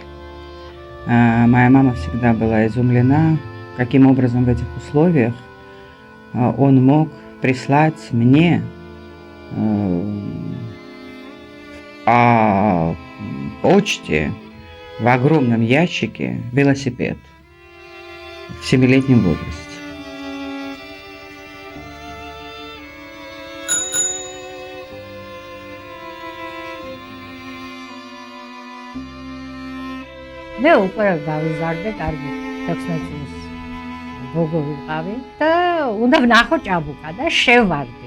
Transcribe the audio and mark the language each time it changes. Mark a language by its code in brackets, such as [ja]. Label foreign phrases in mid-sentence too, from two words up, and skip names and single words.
[ru] Моя мама всегда была изумлена, каким образом в этих условиях он мог прислать мне по почте в огромном ящике велосипед в 7-летнем возрасте. [ka] მე უკვე გავიზარდე, კარგი 16 წლის გოგო ვიყავი და უნდა ვნახო ჭაბუკა და შევარდი.